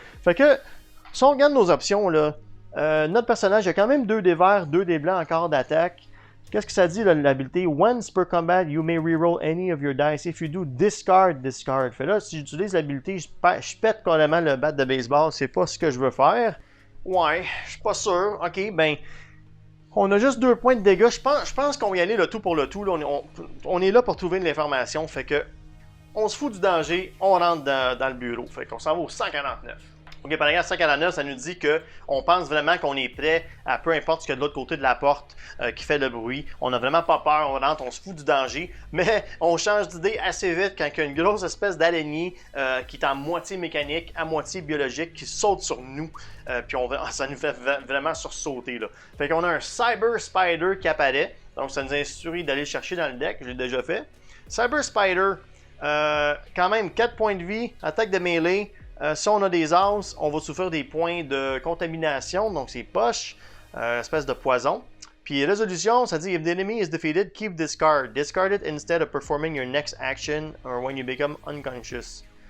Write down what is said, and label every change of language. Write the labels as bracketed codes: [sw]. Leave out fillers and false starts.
[fr] Fait que, si on regarde nos options, là, notre personnage a quand même 2 dés verts, 2 dés blancs encore d'attaque. Qu'est-ce que ça dit, l'habilité? [en] Once per combat, you may reroll any of your dice. If you do, discard. [fr] Fait là, si j'utilise l'habilité, je pète carrément le bat de baseball. C'est pas ce que je veux faire. Ouais, je suis pas sûr. Ok, ben, on a juste 2 points de dégâts. Je pense qu'on va y aller le tout pour le tout. Là. On est là pour trouver de l'information. Fait que, on se fout du danger, on rentre dans le bureau. Fait qu'on s'en va au 149. Ok, par exemple, 149, ça nous dit qu'on pense vraiment qu'on est prêt à peu importe ce qu'il y a de l'autre côté de la porte qui fait le bruit. On n'a vraiment pas peur, on rentre, on se fout du danger, mais on change d'idée assez vite quand il y a une grosse espèce d'araignée qui est à moitié mécanique, à moitié biologique, qui saute sur nous. Puis ça nous fait vraiment sursauter. Là. Fait qu'on a un Cyber Spider qui apparaît, donc ça nous instruit d'aller le chercher dans le deck, je l'ai déjà fait. Cyber Spider, quand même 4 points de vie, attaque de mêlée. Si on a des as, on va souffrir des points de contamination, donc c'est poche, espèce de poison. Puis résolution, ça dit [en] if the enemy is defeated, keep this card. Discard it instead of performing your next action or when you become unconscious.